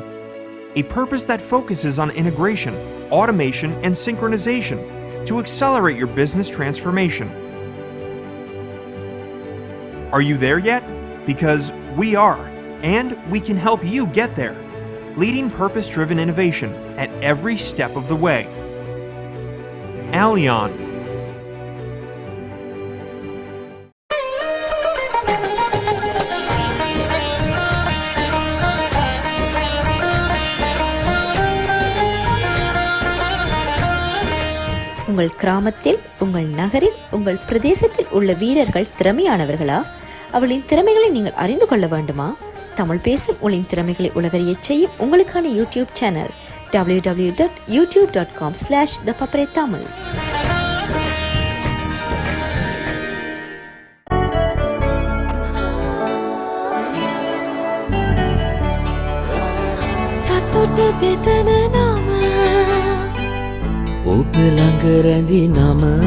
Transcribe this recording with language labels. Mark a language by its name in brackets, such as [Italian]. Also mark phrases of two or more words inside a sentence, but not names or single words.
[English] A purpose that focuses on integration, automation, and synchronization to accelerate your business transformation. Are you there yet? Because we are, and we can help you get there, leading purpose-driven innovation at every step of the way. Allianz. [Tamil] உங்கள் கிராமத்தில், உங்கள் நகரில், உங்கள் பிரதேசத்தில் உள்ள வீரர்கள் திறமையானவர்களா? அவளின் திறமைகளை நீங்கள் அறிந்து கொள்ள வேண்டுமா? தமிழ் பேசும் உங்களின் திறமைகளை உலகறியச் செய்யும் உங்களுக்கான யூடியூப் சேனல் www.youtube.com/ThePapare Tamil. [Sinhala] සතුට බෙදන නම ඔබ ළඟ රැඳි නම